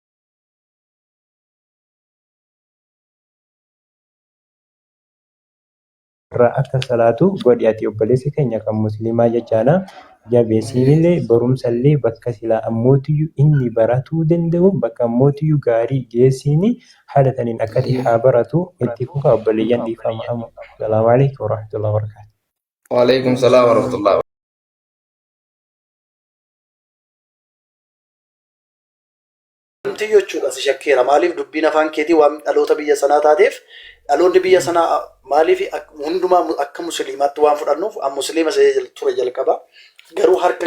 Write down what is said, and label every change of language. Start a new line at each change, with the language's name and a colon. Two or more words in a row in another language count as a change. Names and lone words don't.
Oromo: irraa akka salaatu godhi ati obboleessi keenya kan musliimaa jechaana jabeessiinillee barumsallee bakka silaa ammootiyyuu inni baratuu danda'u bakka ammootiyyuu gaarii geessiini haala taniin akkati haa baratu itti fufa obboleeyyan dhiifama amu.
Arabic: السلام عليكم ورحمة الله وبركاته. وعليكم السلام ورحمة الله.
Oromo: Wanti jechuudha si shakkeera maaliif dubbiin afaan keetii waan dhaloota biyya sanaa taateef dhaloonni biyya sanaa maaliif hundumaa akka musliimaatti waan fudhannuuf an musliima ture jalqaba garuu harka